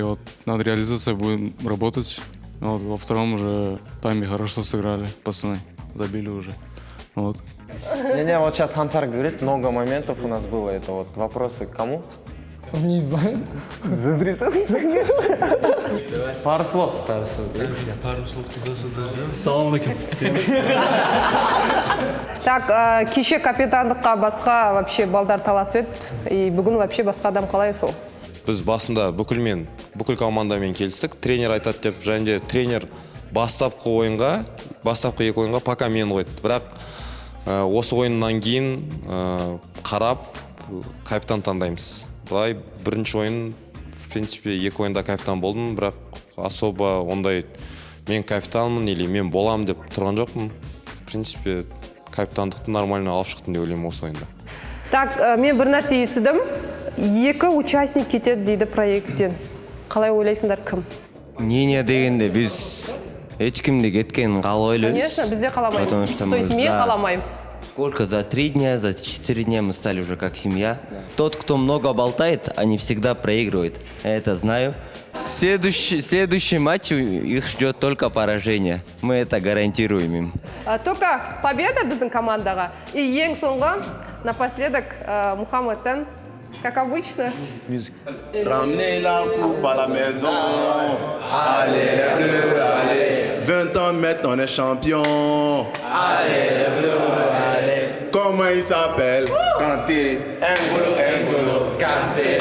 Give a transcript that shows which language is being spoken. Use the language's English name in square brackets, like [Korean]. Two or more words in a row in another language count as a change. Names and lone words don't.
[Russian] Вот над реализацией будем работать. Вот, во втором уже тайме хорошо сыграли, пацаны. Забили уже. Вот. Не, вот сейчас Ансар говорит, много моментов у нас было. Это вот вопросы к кому? Не знаю. Пару слов. Пару слов туда-сюда. [Arabic] سلام عليكم. [Kazakh] Так, кеше капитандыққа басқа вообще балдар таласып еді. И бүгін вообще басқа адам қалай сол? Біз басында бүкіл командамен келістік. Тренер айтады деп, және де тренер бастапқы екі ойынға пока мен қойды. Бірақ осы ойыннан кейін қарап капитан таңдаймыз. Былай бірінші ойын, [Russian] в принципе, [Kazakh] екі ойында капитан болдым, бірақ особо ондай мен капитанмын или мен болам деп тұрған жоқпын. [Russian] В принципе, [Kazakh] капитандықты нормально алып шықтым деп ойлаймын осы ойында. Так, мен бір нәрсе естідім. 2 участник кетеді дейді проекттен. Қалай ойлайсыңдар, кім? Мнение дегенде біз ешкімде кеткенін қалай ойлаймыз? Конечно, бізде қаламаймыз. [Russian] То есть [Kazakh] мен қаламаймын. [Russian] Сколько? За 3 дня, за 4 дня мы стали уже как семья. Тот, кто много болтает, они всегда проигрывают. Я это знаю. Следующий матч их ждет только поражение. Мы это гарантируем им. Только победа [Kazakh] біздің командаға. И ең соңғы, [Russian] напоследок, Мухаммедтен, как обычно. [French] Ramenez la coupe à la maison. Allez les bleus, allez. 20 ans maintenant on est champion. Allez les bleus, allez. Comment il s'appelle? Kanté. N'Golo Kanté.